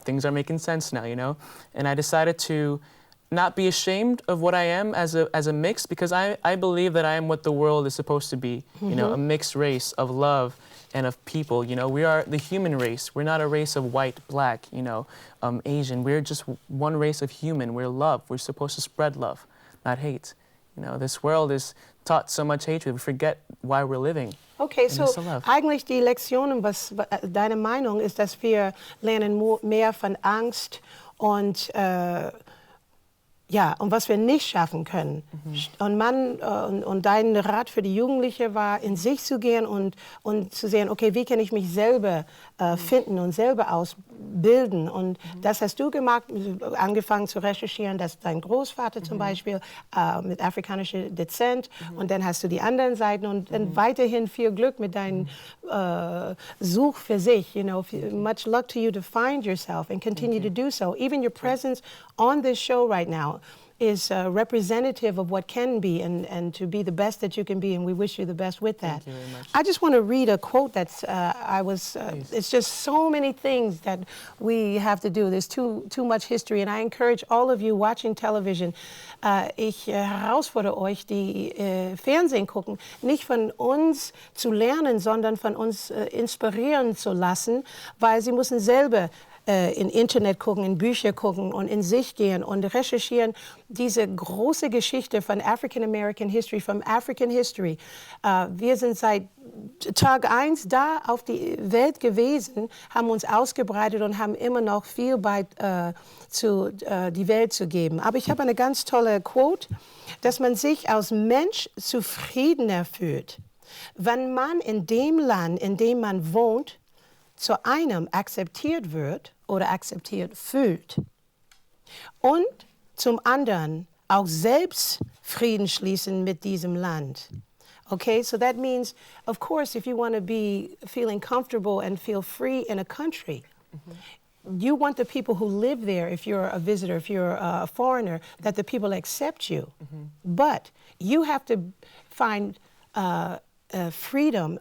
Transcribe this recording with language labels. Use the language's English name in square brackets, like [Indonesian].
[English] Things are making sense now, you know? And I decided to not be ashamed of what I am as a mix, because I believe that I am what the world is supposed to be, you know, a mixed race of love and of people. You know, we are the human race. We're not a race of white, black, you know, Asian. We're just one race of human. We're love. We're supposed to spread love, not hate. You know, this world is taught so much hatred. We forget why we're living. [German] Okay, so eigentlich die Lektion, was deine Meinung ist, dass wir lernen mehr von Angst und und was wir nicht schaffen können. Und dein Rat für die Jugendliche war, in sich zu gehen und zu sehen, okay, wie kann ich mich selber finden und selber ausbilden. Und das hast du gemacht, angefangen zu recherchieren, dass dein Großvater zum Beispiel mit afrikanischer Descent, und dann hast du die anderen Seiten, und dann weiterhin viel Glück mit deinem Such für sich. [English] You know, much luck to you to find yourself and continue to do so. Even your presence on this show right now is representative of what can be, and to be the best that you can be, and we wish you the best with that. Thank you very much. I just want to read a quote that's, it's just so many things that we have to do. There's too much history, and I encourage all of you watching television, [German] ich herausfordere euch, die Fernsehen gucken, nicht von uns zu lernen, sondern von uns inspirieren zu lassen, weil sie müssen selber in Internet gucken, in Bücher gucken und in sich gehen und recherchieren. Diese große Geschichte von [English] African American History, from African History. [German] Wir sind seit Tag 1 da auf die Welt gewesen, haben uns ausgebreitet und haben immer noch viel die Welt zu geben. Aber ich habe eine ganz tolle Quote, dass man sich als Mensch zufriedener fühlt, wenn man in dem Land, in dem man wohnt, zu einem akzeptiert wird oder akzeptiert fühlt und zum anderen auch selbst Frieden schließen mit diesem Land. [English] Okay, so that means, of course, if you want to be feeling comfortable and feel free in a country, you want the people who live there, if you're a visitor, if you're a foreigner, that the people accept you. But you have to find freedom.